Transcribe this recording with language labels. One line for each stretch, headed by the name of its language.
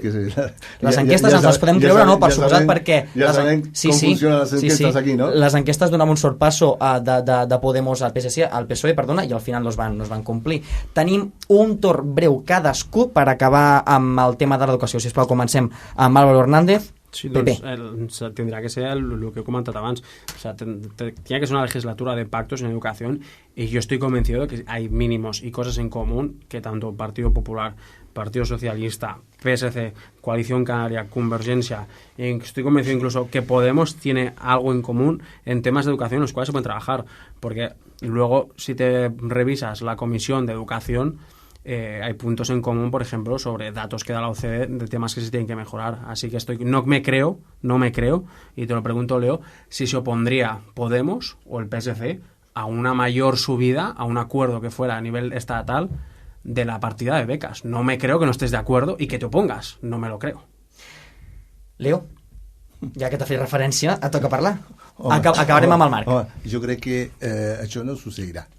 Catalan: Les enquestes ens les podem creure, no? Per suposat, perquè... Ja sabem com funcionen les enquestes aquí, no? Les enquestes donaven un sorpasso de Podemos al PSOE, i al final no es van complir. Tenim un torn breu cadascú per acabar amb el tema de l'educació. Sisplau, comencem amb Álvaro Hernández.
Spanish: Sí, doncs tendrá que ser lo que he comentado antes. O sea, tiene que ser una legislatura de pactos en educación, y yo estoy convencido de que hay mínimos y cosas en común que tanto Partido Popular, Partido Socialista, PSC, Coalición Canaria, Convergencia, estoy convencido incluso que Podemos tiene algo en común en temas de educación en los cuales se pueden trabajar, porque luego si te revisas la Comisión de Educación, hay puntos en común, por ejemplo, sobre datos que da la OCDE de temas que se tienen que mejorar. Así que no me creo, y te lo pregunto, Leo, si se opondría Podemos o el PSC a una mayor subida, a un acuerdo que fuera a nivel estatal de la partida de becas. No me creo que no estés de acuerdo y que te opongas. No me lo creo.
Catalan: Leo, ja que t'ha fet referència, et toca parlar. Acabarem amb el Marc. Jo crec que això no succeirà.